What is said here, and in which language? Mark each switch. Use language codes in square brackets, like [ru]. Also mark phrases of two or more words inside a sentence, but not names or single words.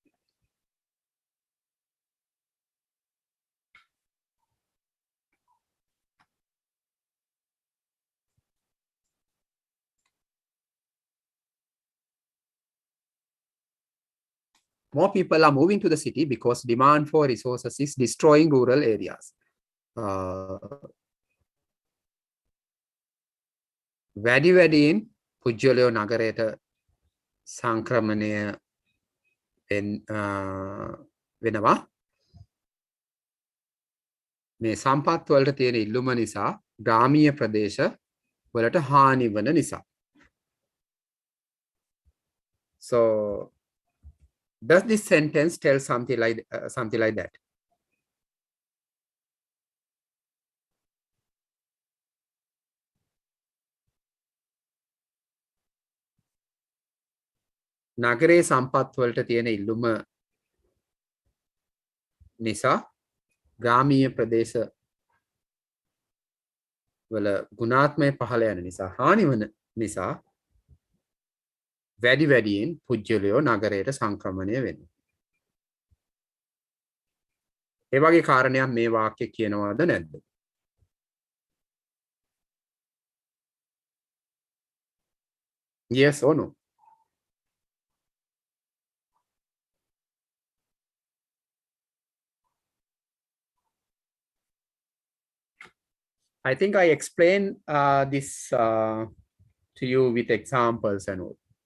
[en] More people are moving to the city because demand for resources is destroying rural areas. [si] වැඩි වැඩියෙන් පුජ්‍යලයෝ නගරයට සංක්‍රමණය වෙනවා. මේ සම්පත් වලට තියෙන ඉල්ලුම නිසා ග්‍රාමීය ප්‍රදේශ වලට හානි වන නිසා. [en] So does this sentence tell something like that? [si] නගරේ සම්පත් වලට තියෙන ඉල්ලුම නිසා ග්‍රාමීය ප්‍රදේශ වල ගුණාත්මය පහළ යන නිසා හානි වන නිසා වැඩි වැඩියෙන් පුජ්‍යලයෝ නගරයට සංක්‍රමණය වෙනවා. ඒ වගේ කාරණයක් මේ වාක්‍ය කියනවාද නැද්ද? [en] Yes or no? I think I explained this to you with examples and all.